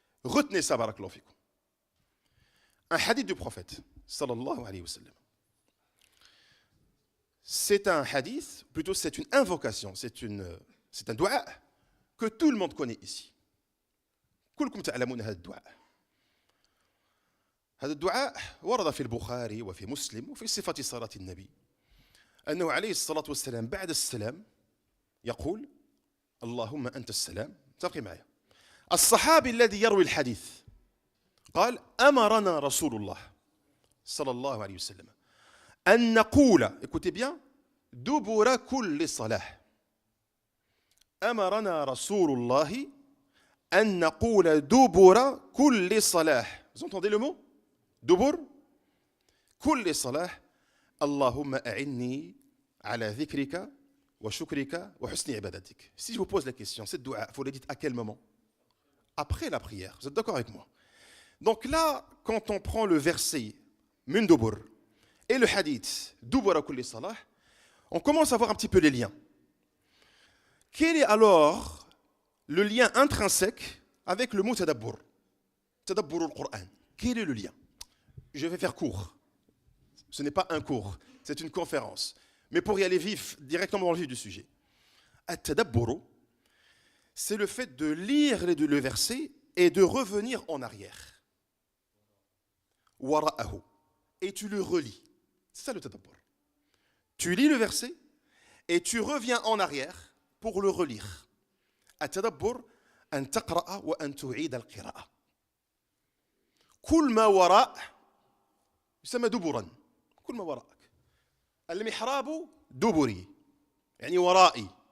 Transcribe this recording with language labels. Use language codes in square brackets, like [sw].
[fr] Retenez ça, barakallahu fikum. Un hadith du prophète, sallallahu alayhi wa sallam. C'est un hadith, plutôt c'est une invocation, c'est un dua que tout le monde connaît ici. [ar] كلكم تعلمون هذا الدعاء. هذا الدعاء ورد في البخاري وفي مسلم وفي صفة صلاة النبي أنه عليه الصلاة والسلام بعد السلام يقول اللهم أنت السلام. تبقي معي. الصحابي الذي يروي الحديث قال أمرنا رسول الله صلى الله عليه وسلم أن نقول [fr] écoutez bien [ar] دبر كل صلاة. أمرنا رسول الله أن نقول دبر كل صلاة. [fr] Vous entendez le mot? [ar] دبر كل صلاة اللهم أعني على ذكرك وشكرك وحسن عبادتك. [fr] Si je vous pose la question, cette dua, vous la dites à quel moment? Après la prière. Vous êtes d'accord avec moi? Donc là, quand on prend le verset [ar] min dubur [fr] et le hadith [ar] dubura kulli salah, [fr] on commence à voir un petit peu les liens. Quel est alors le lien intrinsèque avec le mot tadabbur? Tadabbur al-Qur'an. Quel est le lien? Je vais faire court. Ce n'est pas un cours, c'est une conférence. Mais pour y aller vif, directement dans le vif du sujet. At-tadabbur, c'est le fait de lire le verset et de revenir en arrière. Wara'ahu. Et tu le relis. C'est ça le tadabbur. Tu lis le verset et tu reviens en arrière pour le relire. [ar] التدبر أن تقرأ وأن تعيد القراءة. كل ما وراء يسمى دبرا. كل ما وراءك. المحراب دبري يعني ورائي.